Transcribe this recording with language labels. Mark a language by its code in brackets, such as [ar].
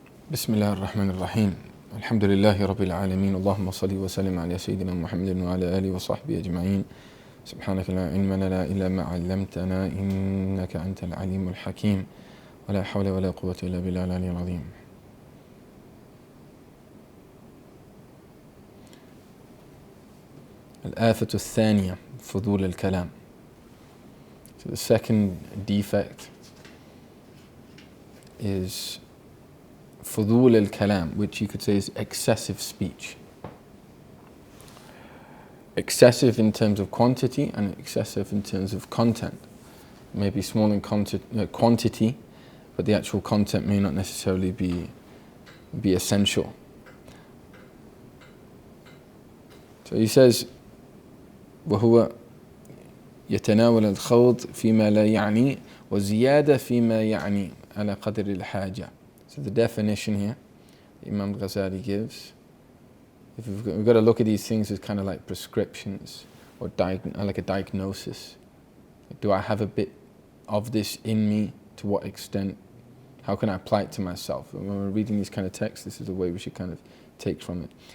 [ar] بسم الله الرحمن الرحيم الحمد لله رب العالمين اللهم صل وسلم على سيدنا محمد وعلى آله وصحبه أجمعين سبحانك لا علم لنا إلا ما علمتنا إنك أنت العليم الحكيم ولا حول ولا قوة إلا بالله العلي العظيم. الآفة الثانية فضول الكلام. [en] So the second defect is فضول الكلام, which you could say is excessive speech. Excessive in terms of quantity and excessive in terms of content. Maybe small in quantity, but the actual content may not necessarily be essential. So he says, [ar] وهو يتناول الخوض فيما لا يعني وزيادة فيما يعني على قدر الحاجة. [en] So the definition here Imam Ghazali gives, if we've got to look at these things as kind of like prescriptions or like a diagnosis. Do I have a bit of this in me? To what extent? How can I apply it to myself? And when we're reading these kind of texts, this is the way we should kind of take from it.